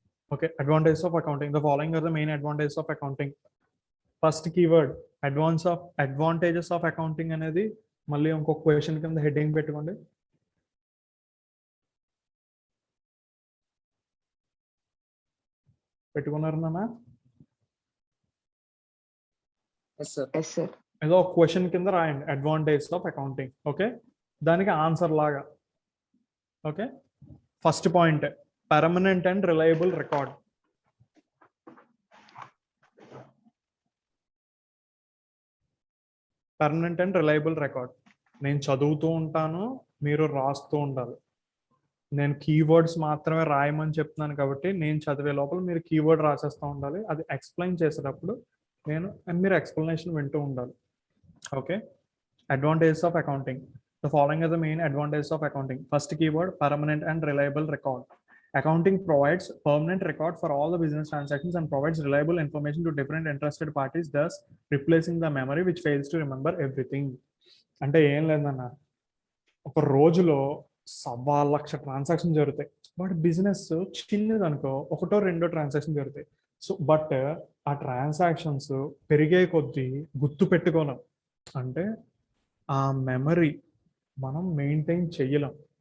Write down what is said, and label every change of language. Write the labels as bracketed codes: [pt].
[en] Okay, advantages of accounting. The following are the main advantages of accounting. First keyword, advantages of accounting [te] అనేది మళ్ళీ ఇంకో question కింద heading పెట్టుకోండి. పెట్టుకున్నారు నాన్న? [en] Yes sir. Yes sir. [te] ఏదో ఒక క్వశ్చన్ కింద రాయండి [en] Advantages of accounting. [te] ఓకే, దానికి ఆన్సర్ లాగా. [en] Okay, first point, permanent and reliable record. Permanent and reliable record. [te] నేను చదువుతూ ఉంటాను, మీరు రాస్తూ ఉండాలి. నేను కీవర్డ్స్ మాత్రమే రాయమని చెప్తున్నాను కాబట్టి నేను చదివే లోపల మీరు కీవర్డ్ రాసేస్తూ ఉండాలి. అది ఎక్స్ప్లెయిన్ చేసేటప్పుడు మీరు ఎక్స్ప్లెనేషన్ వింటూ ఉండాలి. [en] Okay, advantages of accounting. The following are the main advantages of accounting. First keyword, permanent and reliable record. Accounting provides permanent record for all the business transactions and provides reliable information to different interested parties, thus replacing the memory which fails to remember everything. [te] అంటే ఏం లేదన్న, ఒక రోజులో 1,00,000 transaction జరుగుతాయి. But business చిన్నది అనుకో, ఒకటో రెండో ట్రాన్సాక్షన్ జరుగుతాయి. సో బట్ ఆ ట్రాన్సాక్షన్స్ పెరిగే కొద్దీ గుర్తు పెట్టుకోలేం. అంటే ఆ మెమరీ మనం మెయింటైన్ చెయ్యలేం.